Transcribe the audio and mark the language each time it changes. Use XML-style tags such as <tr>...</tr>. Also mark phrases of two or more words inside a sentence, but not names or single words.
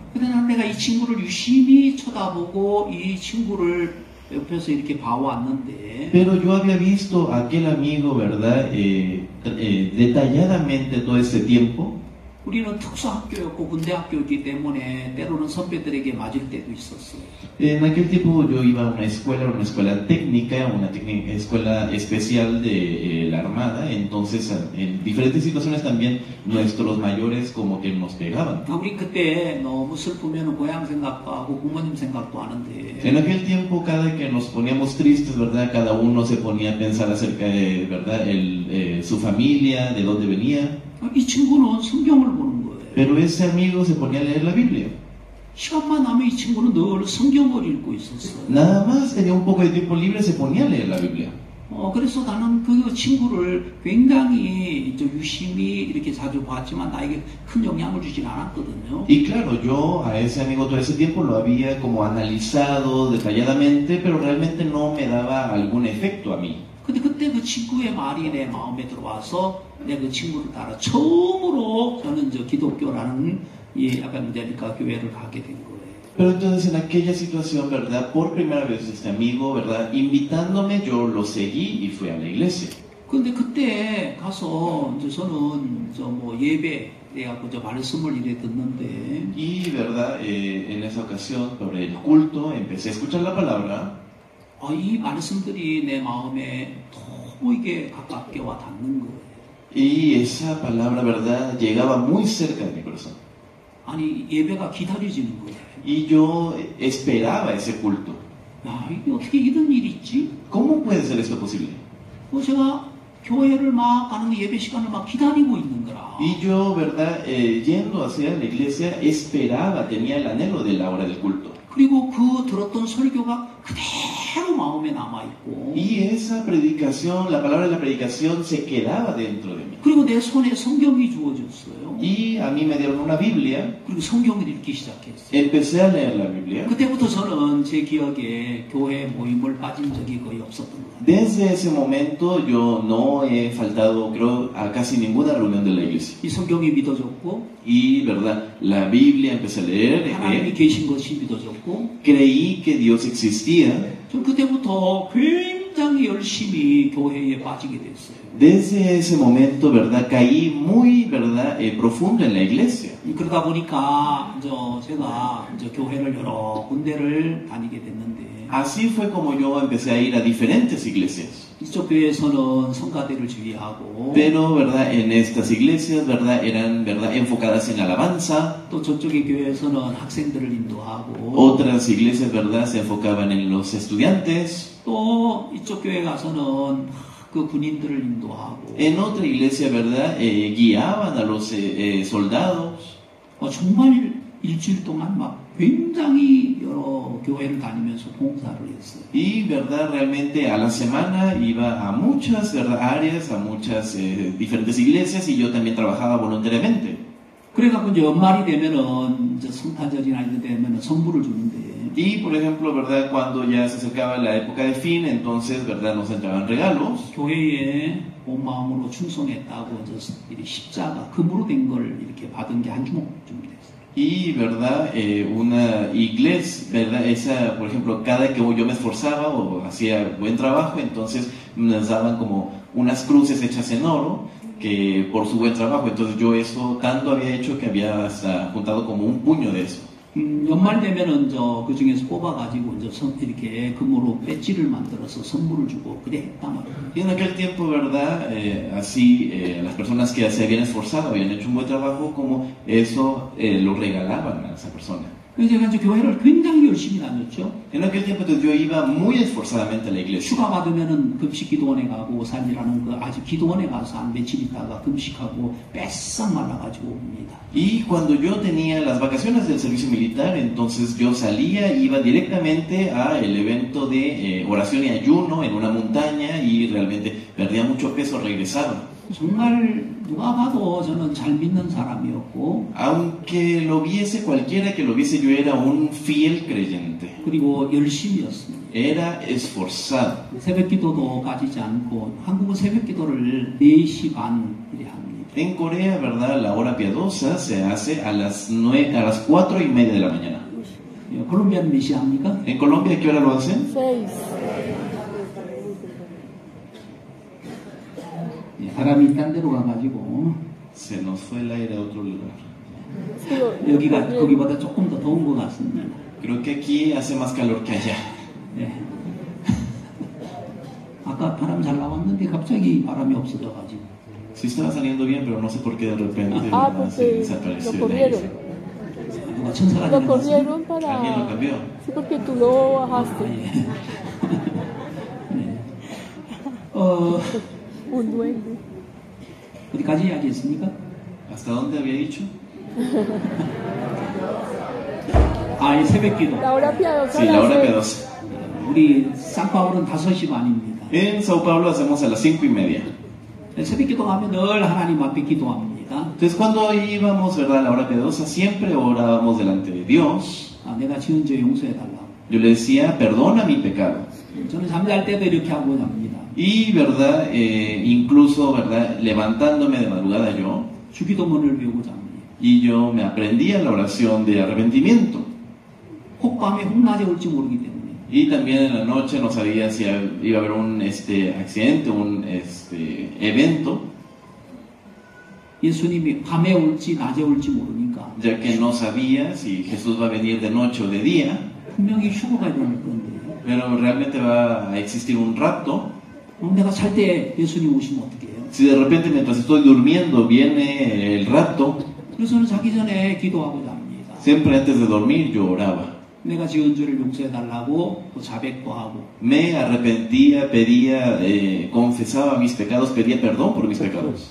<ko>근데 난 내가 이 친구를 유심히 쳐다보고 이 친구를 옆에서 이렇게 봐왔는데</ko> <es>Pero yo había visto a aquel amigo, ¿verdad? Detalladamente todo este tiempo.</es> <ko>우리는 특수학교였고 군대학교이기 때문에 때로는 선배들에게 맞을 때도 있었어요.</ko> <es>En aquel tiempo yo iba a una escuela técnica, una escuela especial de la Armada, entonces en diferentes situaciones también nuestros mayores como que nos pegaban.</es> <ko>우리 그때 너무 슬프면 고향 생각도 하고 부모님 생각도 하는데</ko> <es>En aquel tiempo cada que nos poníamos tristes, ¿verdad? Cada uno se ponía a pensar acerca de, ¿verdad? Su familia, de dónde venía.</es> <ko>이 친구는 성경을 보는 거예요.</ko> <es>Pero ese amigo se ponía a leer la Biblia.</es> <ko>시간만 나면 이 친구는 늘 성경을 읽고 있었어요.</ko> <es>Nada más tenía un poco de tiempo libre, se ponía a leer la Biblia.</es> <ko>그래서 나는 그 친구를 굉장히 유심히 이렇게 자주 봤지만 나에게 큰 영향을 주진 않았거든요.</ko> <es>Y claro, yo a ese amigo todo ese tiempo lo había como analizado detalladamente, pero realmente no me daba algún efecto a mí.</es> <ko>근데 그때 그 친구의 말이 내 마음에 들어와서 내가 그 친구를 따라 처음으로 저는 기독교라는 이 에반젤리카 교회를 가게 된 거예요.</ko> <es>Pero entonces en aquella situación, ¿verdad? Por primera vez este amigo, ¿verdad? Invitándome, yo lo seguí y fui a la iglesia.</es> <ko>근데 그때 가서 이제 저는 예배 해갖고 말씀을 이래 듣는데</ko> <es>Y, ¿verdad? En esa ocasión, por el culto, empecé a escuchar la palabra.</es> <ko>이 말씀들이 내 마음에 너무 이게 가깝게 와 닿는 거예요.</ko> <es>Y esa palabra, ¿verdad? Llegaba muy cerca de mi corazón.</es> <ko>아니 예배가 기다려지는 거예요.</ko> <es>Y yo esperaba ese culto.</es> <ko>야, 이게 어떻게 이런 일이 있지?</ko> <es>¿Cómo puede ser esto posible?</es> <ko>제가 교회를 막 가는 예배 시간을 막 기다리고 있는 거라.</ko> <es>Y yo, ¿verdad? Yendo hacia la iglesia, esperaba, tenía el anhelo de la hora del culto.</es> <ko>그리고 그 들었던 설교가 그대로 마음에 남아있고</ko> <es>Y esa predicación, la palabra de la predicación se quedaba dentro de mí.</es> <ko>그리고 내 손에 성경이 주어졌어요.</ko> <es>Y a mí me dieron una Biblia,</es> <ko>그리고 성경을 읽기 시작했어요.</ko> <es>empecé a leer la Biblia.</es> <ko>그때부터 저는 제 기억에 교회 모임을 빠진 적이 거의 없었던 것 같아요.</ko> <es>Desde ese momento yo no he faltado, creo, a casi ninguna reunión de la iglesia.</es> <ko>이 성경이 믿어졌고</ko> <es>Y, ¿verdad? La Biblia empecé a leer,</es> <ko>하나님이 계신 것이 믿어졌고</ko> <es>creí que Dios existía.</es> <ko>전 그때부터 굉장히 열심히 교회에 빠지게 됐어요.</ko> <es>Desde ese momento, ¿verdad? Caí muy, ¿verdad? Profundo en la iglesia.</es> <ko>그러다 보니까 제가 교회를 여러 군데를 다니게 됐는데</ko> <es>Así fue como yo empecé a ir a diferentes iglesias.</es> <ko>이쪽 교회에서는 성가대를 지휘하고</ko> <es>Pero, ¿verdad? En estas iglesias, ¿verdad? Eran, ¿verdad? Enfocadas en alabanza.</es> <ko>또 저쪽의 교회에서는 학생들을 인도하고</ko> <es>Otras iglesias, ¿verdad? Se enfocaban en los estudiantes.</es> <ko>또 이쪽 교회 가서는 그 군인들을 인도하고</ko> <es>En otra iglesia, ¿verdad? Guiaban a los soldados.</es> <ko>정말 일주일 동안 막 굉장히 여러 교회를 다니면서 봉사를 했어요.</ko> <es>Y, ¿verdad? Realmente a la semana iba a muchas, ¿verdad? Áreas, a muchas diferentes iglesias y yo también trabajaba voluntariamente.</es> <ko>그래갖고 이제 연말이 되면은 성탄절이나 이런 데 되면은 선물을 주는데</ko> <es>Y, por ejemplo, ¿verdad? Cuando ya se acercaba la época de fin, entonces, ¿verdad? Nos entraban regalos.</es> <ko>교회에 온 마음으로 충성했다고 이 십자가 금으로 된 걸 이렇게 받은 게 한 주먹 좀 됐어요.</ko> <es>Y, ¿verdad? Una iglesia, ¿verdad? Esa, por ejemplo, cada que yo me esforzaba o hacía buen trabajo, entonces nos daban como unas cruces hechas en oro que por su buen trabajo. Entonces yo eso tanto había hecho que había hasta juntado como un puño de eso.</es> <ko>연말 되면은 그 중에서 뽑아가지고 이렇게 금으로 배지를 만들어서 선물을 주고 그래 했단 말이에요.</ko> <es>Y en aquel tiempo, ¿verdad? Así las personas que se habían esforzado, habían hecho un buen trabajo, como eso lo regalaban a esa persona.</es> <ko>제가 이제 교회를 굉장히 열심히 다녔죠.</ko> <es>En aquel tiempo entonces, yo iba muy esforzadamente a la iglesia.</es> <ko>휴가 받으면은 금식 기도원에 가고 살이라는 아직 기도원에 가서 한 며칠 있다가 금식하고 뺏싹 말라가지고 옵니다.</ko> <es>Y cuando yo tenía las vacaciones del servicio militar, entonces yo salía, iba directamente a el evento de oración y ayuno en una montaña y realmente perdía mucho peso, regresaba.</es> <ko>정말 누가 봐도 저는 잘 믿는 사람이었고</ko> <es>Aunque lo viese cualquiera que lo viese, yo era un fiel creyente.</es> <ko>그리고 열심이었습니다.</ko> <es>Era esforzado.</es> <ko>새벽 기도도 빠지지 않고 한국은 새벽 기도를 4시 반 이래 합니다.</ko> <es>En Corea, ¿verdad? La hora piadosa se hace a las 4:30 de la mañana.</es> <ko>콜롬비아는 몇 시 합니까?</ko> <es>¿En Colombia a qué hora lo hacen? 6.</es> <ko>바람이 딴 데로 가가지고</ko> <es>Se nos fue el aire a otro lugar.</es> <ko>여기가 거기보다 조금 더 더운 것 같습니다.</ko> <es>Creo que aquí hace más calor que allá.</es> <ko>네. 아까 바람 잘 나왔는데 갑자기 바람이 없어져가지고</ko> <es>Sí estaba saliendo bien, pero no sé por qué de repente Ah, ¿verdad? se porque desapareció lo el aire. corrieron.</es> <ko>누가 천사가</ko> <es>Lo</es> <ko>내려왔어요?</ko> <es>corrieron Alguien lo para... cambió. Sí, porque tú lo bajaste.</es> <ko>예. 네.</ko> <es>Un duende.</es> <ko>어디까지 이야기했습니까?</ko> <es>¿Hasta dónde había dicho?</es> <ko>이 새벽기도.</ko> <es>La hora piadosa. Sí, a la las hora 6. piadosa.</es> <ko>우리 쌍파울은 5시 반입니다.</ko> <es>En Sao Paulo hacemos a las 5:30.</es> <ko>새벽기도 가면 늘 하나님 앞에 기도합니다.</ko> <es>Entonces cuando íbamos, ¿verdad? A la hora piadosa siempre orábamos delante de Dios.</es> <ko>내가 지은 죄 용서해달라고.</ko> <es>Yo le decía, perdona mi pecado.</es> <ko>저는 잠잘 때도 이렇게 하고 잡니다.</ko> <es>Y, ¿verdad? Incluso, ¿verdad? Levantándome de madrugada yo.</es> <ko>주기도문을 외우고 잡니다.</ko> <es>Y yo me aprendía la oración de arrepentimiento.</es> <ko>혹밤에 혹낮에 올지 모르기 때문에.</ko> <es>Y también en la noche no sabía si iba a haber un accidente, un evento,</es> <ko>예수님이 밤에 올지 낮에 올지 모르니까</ko> <es>ya que no sabía si Jesús va a venir de noche o de día,</es> <ko>분명히 휴거가 일어날 건데</ko> <es>pero realmente va a existir un rapto.</es> <ko>내가 잘 때 예수님 오시면 어떻게 해요?</ko> <es>Si de repente mientras estoy durmiendo viene el rapto,</es> <ko>그래서는 자기 전에 기도하고 잡니다.</ko> <es>siempre antes de dormir yo oraba.</es> <ko>내가 지은 죄를 용서해 달라고 또 자백도 하고</ko> <es>Me arrepentía, pedía, confesaba mis pecados, pedía perdón por mis pecados.</es>